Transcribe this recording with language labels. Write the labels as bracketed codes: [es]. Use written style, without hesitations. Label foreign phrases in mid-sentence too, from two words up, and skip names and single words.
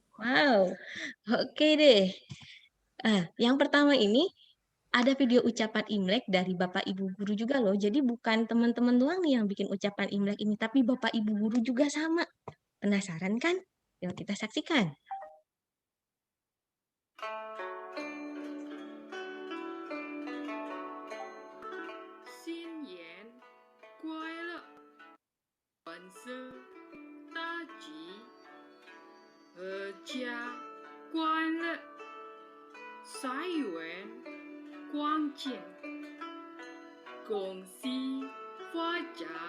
[id] Oke deh. Yang pertama ini ada video ucapan Imlek dari Bapak Ibu Guru juga loh. Jadi bukan teman-teman doang nih yang bikin ucapan Imlek ini, tapi Bapak Ibu Guru juga sama. Penasaran kan? Yuk kita saksikan. [zh] 新年快乐，万事大吉，阖家欢乐，财源广进，恭喜发财。